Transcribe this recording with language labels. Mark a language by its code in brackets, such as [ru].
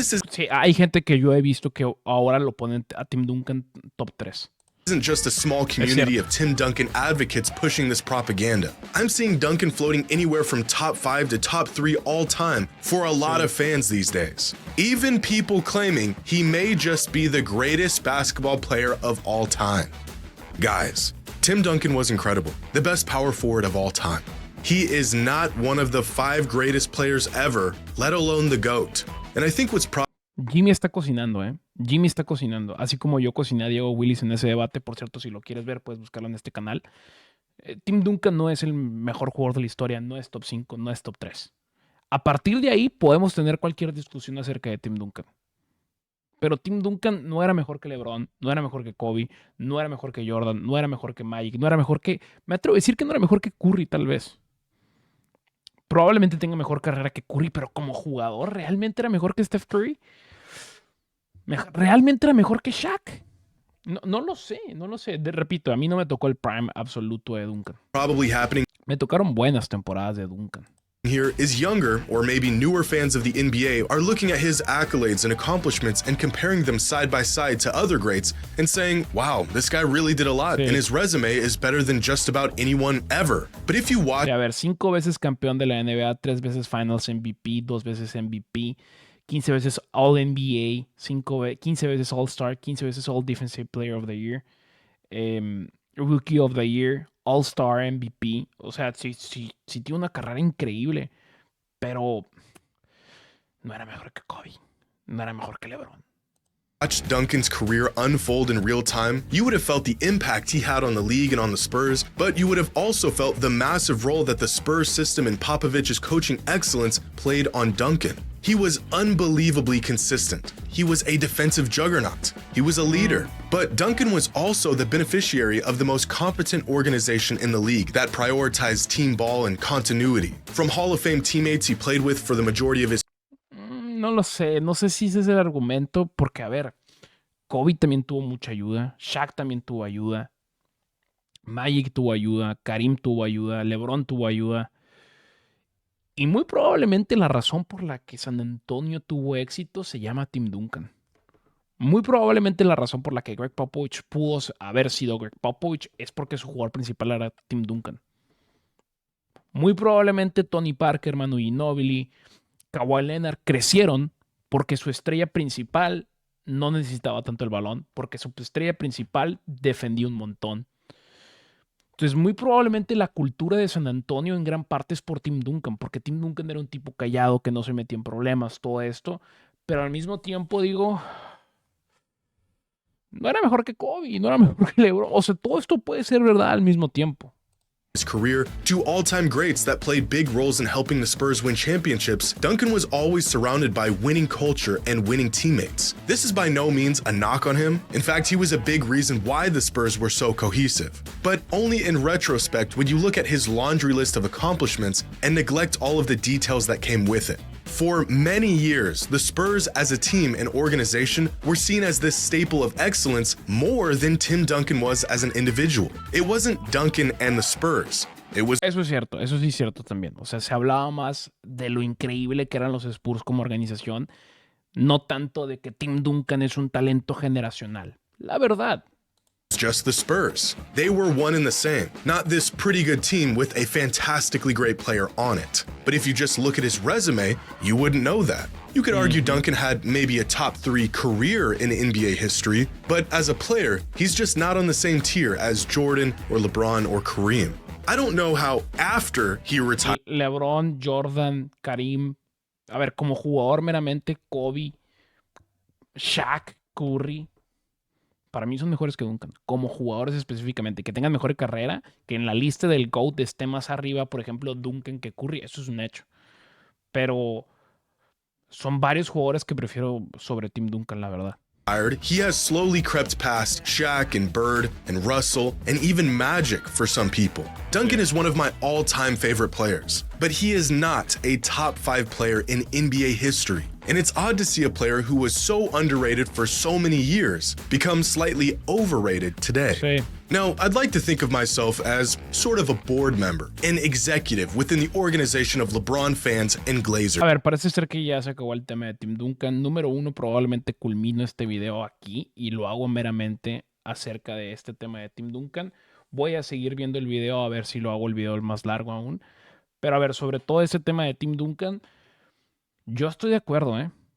[es] Sí, hay gente que yo he visto que ahora lo ponen a Tim Duncan top 3. [en] Isn't just a small community of Tim Duncan advocates pushing this propaganda. I'm seeing Duncan floating anywhere from top 5 to top 3 all time for a lot of fans these days. Even people claiming he may just be the greatest basketball player of all time. Guys, Tim Duncan was incredible, the best power forward of all time. He is not one of the 5 greatest players ever, let alone the GOAT. And I think what's [es] Jimmy está cocinando, Jimmy está cocinando. Así como yo cociné a Diego Willis en ese debate. Por cierto, si lo quieres ver, puedes buscarlo en este canal. Tim Duncan no es el mejor jugador de la historia. No es top 5, no es top 3. A partir de ahí podemos tener cualquier discusión acerca de Tim Duncan. Pero Tim Duncan no era mejor que LeBron, no era mejor que Kobe, no era mejor que Jordan, no era mejor que Magic, no era mejor que... Me atrevo a decir que no era mejor que Curry, tal vez. Probablemente tenga mejor carrera que Curry, pero como jugador, ¿realmente era mejor que Steph Curry? ¿Realmente era mejor que Shaq? No lo sé, no lo sé. Repito, a mí no me tocó el prime absoluto de Duncan. [en] Probably happening [es] Me tocaron buenas temporadas de Duncan. [en] here is younger or maybe newer fans of the NBA are looking at his accolades and accomplishments and comparing them side by side to other greats and saying, wow, this guy really did a lot [es] Sí. [en] and his resume is better than just about anyone ever. But if you watch [es] A ver, 5 veces campeón de la NBA, 3 veces Finals MVP, 2 veces MVP, 15 veces All-NBA, 15 veces All-Star, 15 veces All-Defensive Player of the Year, Rookie of the Year, All-Star MVP. O sea, sí tiene una carrera increíble, pero no era mejor que Kobe, no era mejor que LeBron. [en] watched Duncan's career unfold in real time, you would have felt the impact he had on the league and on the Spurs, but you would have also felt the massive role that the Spurs system and Popovich's coaching excellence played on Duncan. He was unbelievably consistent. He was a defensive juggernaut. He was a leader. But Duncan was also the beneficiary of the most competent organization in the league that prioritized team ball and continuity. From Hall of Fame teammates he played with for the majority of his [es] No lo sé, no sé si ese es el argumento, porque a ver, Kobe también tuvo mucha ayuda, Shaq también tuvo ayuda, Magic tuvo ayuda, Karim tuvo ayuda, LeBron tuvo ayuda. Y muy probablemente la razón por la que San Antonio tuvo éxito se llama Tim Duncan. Muy probablemente la razón por la que Greg Popovich pudo haber sido Greg Popovich es porque su jugador principal era Tim Duncan. Muy probablemente Tony Parker, Manu Ginobili, Kawhi Leonard crecieron porque su estrella principal no necesitaba tanto el balón, porque su estrella principal defendía un montón. Entonces, muy probablemente la cultura de San Antonio en gran parte es por Tim Duncan, porque Tim Duncan era un tipo callado que no se metía en problemas, todo esto, pero al mismo tiempo digo, no era mejor que Kobe, no era mejor que LeBron, o sea, todo esto puede ser verdad al mismo tiempo. [en] His career to all-time greats that played big roles in helping the Spurs win championships, Duncan was always surrounded by winning culture and winning teammates. This is by no means a knock on him. In fact, he was a big reason why the Spurs were so cohesive. But only in retrospect would you look at his laundry list of accomplishments and neglect all of the details that came with it. For many years, the Spurs as a team and organization were seen as this staple of excellence more than Tim Duncan was as an individual. It wasn't Duncan and the Spurs. It was [es] Eso es cierto, eso sí es cierto también. O sea, se hablaba más de lo increíble que eran los Spurs como organización, no tanto de que Tim Duncan es un talento generacional. La verdad. [en] just the Spurs. They were one and the same, not this pretty good team with a fantastically great player on it. But if you just look at his resume, you wouldn't know that. You could argue Duncan had maybe a top 3 career in NBA history, but as a player, he's just not on the same tier as Jordan or LeBron or Kareem. I don't know how after he retired. [es] LeBron, Jordan, Karim. A ver, como jugador meramente, Kobe, Shaq, Curry. Para mí son mejores que Duncan. Como jugadores específicamente. Que tengan mejor carrera. Que en la lista del GOAT esté más arriba, por ejemplo, Duncan que Curry. Eso es un hecho. Pero son varios jugadores que prefiero sobre Tim Duncan, la verdad. [en] He has slowly crept past Shaq and Bird and Russell and even Magic for some people. Duncan is one of my all-time favorite players, but he is not a top 5 player in NBA history. And it's odd to see a player who was so underrated for so many years become slightly overrated today. [es] Sí. [en] Now, I'd like to think of myself as sort of a board member, an executive within the organization of LeBron fans and Glazers. [es] A ver, parece ser que ya se acabó el tema de Tim Duncan. Número 1, probablemente culmino este video aquí y lo hago meramente acerca de este tema de Tim Duncan. Voy a seguir viendo el video a ver si lo hago el video más largo aún. Pero a ver, sobre todo este tema de Tim Duncan, yo estoy de acuerdo, ¿eh?